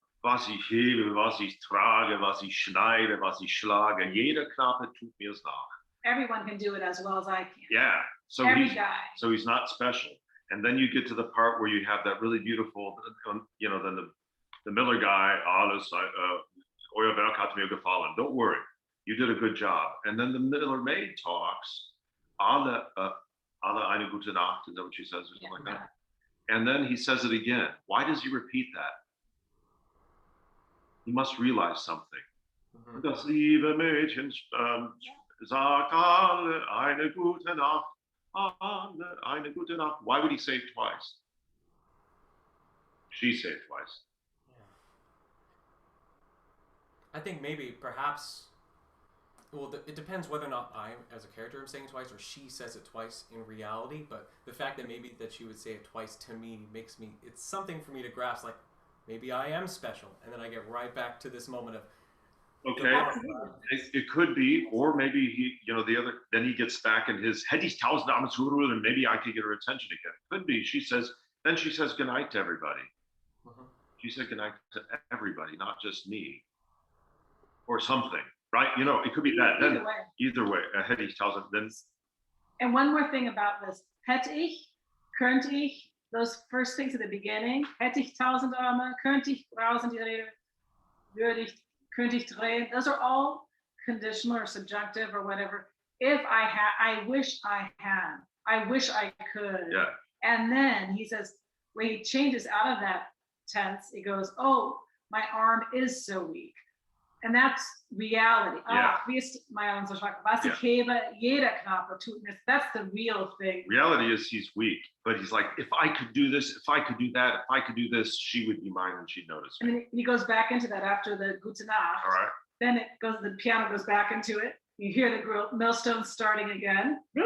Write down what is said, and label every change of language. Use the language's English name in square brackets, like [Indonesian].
[German] Was ich hebe, was ich trage, was ich schneide, was ich schlage, jeder Knappe tut mir's nach. [English] Everyone can do it as well as I can. Yeah. So he's not special. And then you get to the part where you have that really beautiful, then the Miller guy, [German] alles, euer Werk hat mir gefallen. [English] Don't worry, you did a good job. And then the Miller maid talks, [German] alle eine gute Nacht, [English] is that what she says, or something like that? And then he says it again. Why does he repeat that? He must realize something. Mm-hmm. [German] Das liebe Mädchen sagt alle eine gute Nacht. Alle eine gute Nacht. [English] Why would he say it twice? She said it twice. I think perhaps, it depends whether or not I, as a character, am saying it twice, or she says it twice in reality. But the fact that maybe that she would say it twice to me it's something for me to grasp, like, maybe I am special. And then I get right back to this moment of, Okay, it could be, or maybe he, then he gets back in his head, he's [German] tausend Arme zurufen, [English] and maybe I could get her attention again. Could be. She says good night to everybody. She said good night to everybody, not just me, or something, right? It could be that. Then either way, head ich tausend. Then. And one more thing about this, [German] hätte ich, könnte ich, those first things at the beginning, hätte ich tausend Arme, könnte ich brausen die Rede, würde ich, könnte ich drehen. [English] Those are all conditional or subjunctive or whatever. If I had, I wish I had, I wish I could. Yeah. And then he says, when he changes out of that tense, he goes, oh, my arm is so weak. And that's reality. Yeah. [German] Wie ist mein Arm so schwach? Was ich hebe, jeder Knabe tut mir. [English] That's the real thing. Reality is he's weak, but he's like, if I could do this, if I could do that, if I could do this, she would be mine and she'd notice me. And then he goes back into that after the Gute Nacht. All right. Then the piano goes back into it. You hear the millstones starting again.